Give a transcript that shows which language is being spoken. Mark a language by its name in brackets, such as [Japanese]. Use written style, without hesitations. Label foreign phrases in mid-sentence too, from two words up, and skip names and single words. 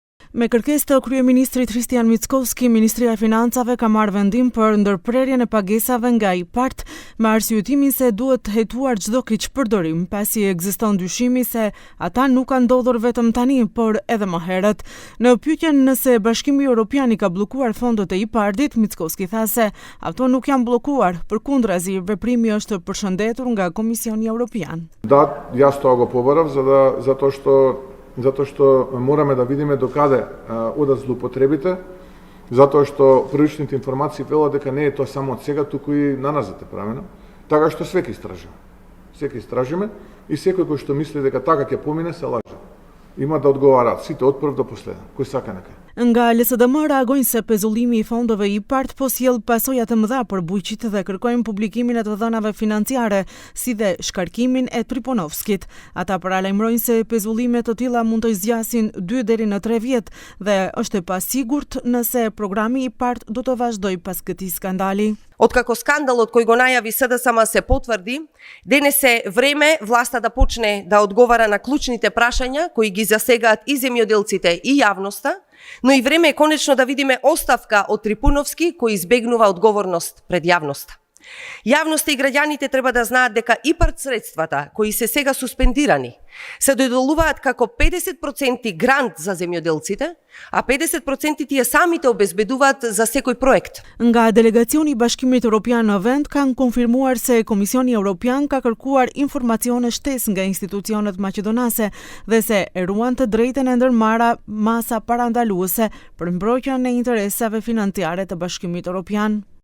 [Albanian] Me kërkesë të kryeministrit Kristian Mickovski, Ministria e Financave ka marrë vendim për ndërprerjen e pagesave nga IPART me arsyetimin se duhet hetuar çdo keqpërdorim, pasi ekziston dyshimi se ata nuk kanë ndodhur vetëm tani, por edhe më herët. Në pyetjen nëse Bashkimi Evropian i ka bllokuar fondet e IPART-it, Mickovski tha se ato nuk janë bllokuar, përkundrazi veprimi është përshëndetur nga Komisioni Evropian. [Macedonian] Да, јас тоа го побарав затоа што мораме да видиме докаде одат злоупотребите, затоа што првичните информации велат дека не е тоа само од сега, туку и наназад е правено. Така што све ќе истражиме. Све ќе истражиме и секој кој што мисли дека така ќе помине се лаже. Има да одговараат сите од прв до последен, кој сака нека. [Albanian] Nga LSDM reagojnë se pezullimi I fondeve IPART po sjell pasoja të mëdha për bujqit dhe kërkojnë publikimin e të dhënave financiare, si dhe shkarkimin e Triponovskit. Ata paralajmërojnë se pezullime të tilla mund të zgjasin 2 deri në 3 vjet dhe është e pasigurt nëse programi IPART do të vazhdoj pas këtij skandali. [Macedonian] Откако скандалот кој го најави СДСМ се потврди, денес е време власта да почне да одговара на клучните прашања кои ги засегаат и земјоделците и јавноста, но и време е конечно да видиме оставка од Трипуновски кој избегнува одговорност пред јавноста. Јавноста и граѓаните треба да знаат дека ИПАРТ средствата кои се сега суспендирани се доделуваат како 50% грант за земјоделците, а 50% тие самите обезбедуваат за секој проект. [Albanian] Nga delegacioni I Bashkimit Evropian në vend kanë konfirmuar se Komisioni Evropian ka kërkuar informacione shtesë nga institucionet maqedonase dhe se e ruan të drejtën e ndërmarra masa parandaluese për mbrojtjen e interesave financiare të Bashkimit Evropian.